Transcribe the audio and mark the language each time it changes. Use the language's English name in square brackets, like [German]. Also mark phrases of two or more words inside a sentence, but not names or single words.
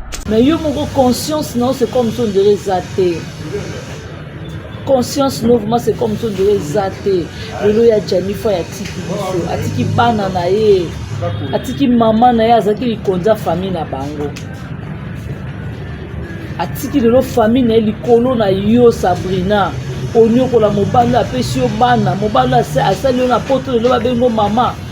[French] Mais [Lingala] yo moko [French] conscience, non, c'est comme si on dirait [Lingala] eza te. [French] Conscience, non, vraiment, c'est comme si on dirait [Lingala] eza te. Lelo ya Jani Fa ya tiki biso, atiki bana na ye, atiki mama na ye, azalaki likonza famille na bango. Atiki lelo famille na ye likolo na yo, Sabrina. Onyokola mobali, apesi yo bana, mobali asa-, asali yo na poto, lelo babengo mama.